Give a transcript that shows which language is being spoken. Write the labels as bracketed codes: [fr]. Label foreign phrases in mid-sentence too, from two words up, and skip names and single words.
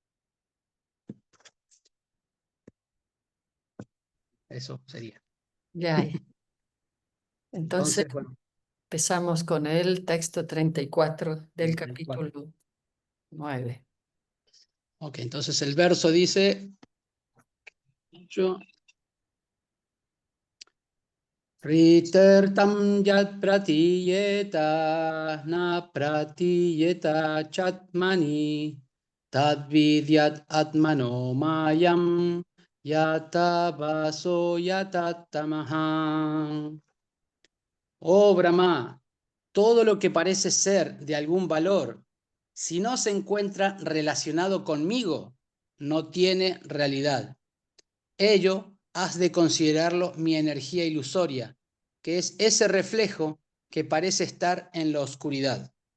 [es] Eso sería. Ya. Entonces Entonces, bueno, empezamos con el texto 34 del 34. capítulo 9. Ok, entonces el verso dice, [sa] Ritartam yat pratiyeta na pratiyeta chatmani tadvidyat atmano mayam yata vaso yatatamaha. [es] Oh Brahma, todo lo que parece ser de algún valor Si no se encuentra relacionado conmigo, no tiene realidad. Ello has de considerarlo mi energía ilusoria, que es ese reflejo que parece estar en la oscuridad.